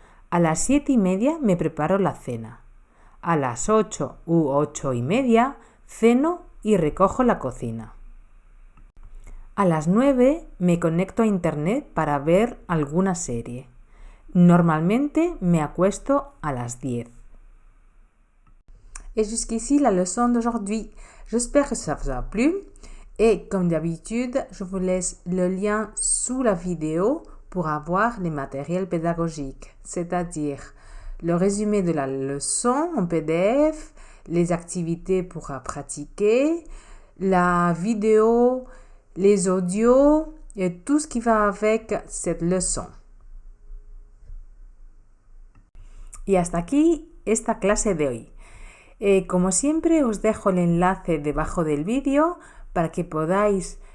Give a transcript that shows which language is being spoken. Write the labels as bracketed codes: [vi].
[es] A las 7:30 me preparo la cena. A las 8 u 8:30 ceno y recojo la cocina. A las 9 me conecto a internet para ver alguna serie. Normalmente me acuesto a las 10. [fr] Et jusqu'ici la leçon d'aujourd'hui. J'espère que ça vous a plu. Et comme d'habitude, je vous laisse le lien sous la vidéo pour avoir les matériels pédagogiques, c'est-à-dire le résumé de la leçon en PDF, les activités pour pratiquer, la vidéo, les audios et tout ce qui va avec cette leçon. [es] Y hasta aquí esta clase de hoy. Como siempre os dejo el enlace debajo del vídeo para que podáis